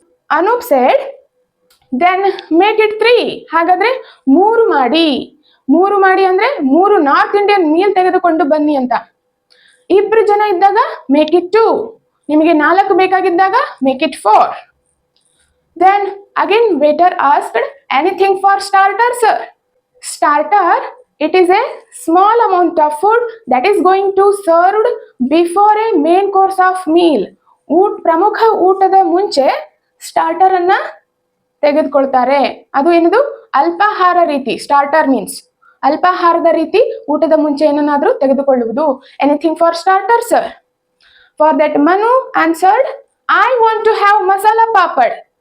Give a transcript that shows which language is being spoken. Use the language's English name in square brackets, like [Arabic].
[English] Anoop said, then make it 3, [Kannada] ಹಾಗಾದ್ರೆ 3 ಮಾಡಿ. 3 ಮಾಡಿ ಅಂದ್ರೆ 3 ನಾರ್ತ್ ಇಂಡಿಯನ್ ಮೀಲ್ ತೆಗೆದುಕೊಂಡು ಬನ್ನಿ ಅಂತ. ಇಬ್ರು ಜನ ಇದ್ದಾಗ [English] make it 2, [Kannada] ನಿಮಗೆ 4 ಬೇಕಾಗಿದ್ದಾಗ [English] Make it 4. Then again waiter asked, anything for starter sir? Starter, it is a small amount of food that is going to served before a main course of meal. [Kannada] ಪ್ರಮುಖ ಊಟದ ಮುಂಚೆ starter ಅನ್ನ ತೆಗೆದುಕೊಳ್ತಾರೆ. ಅದು ಏನದು? ಅಲ್ಪಾಹಾರ ರೀತಿ. Starter means ಅಲ್ಪಾಹಾರದ ರೀತಿ ಊಟದ ಮುಂಚೆ ಏನನ್ನಾದ್ರೂ ತೆಗೆದುಕೊಳ್ಳುವುದು. [English] Anything for starter sir? For that Manu answered, I want to have masala papad.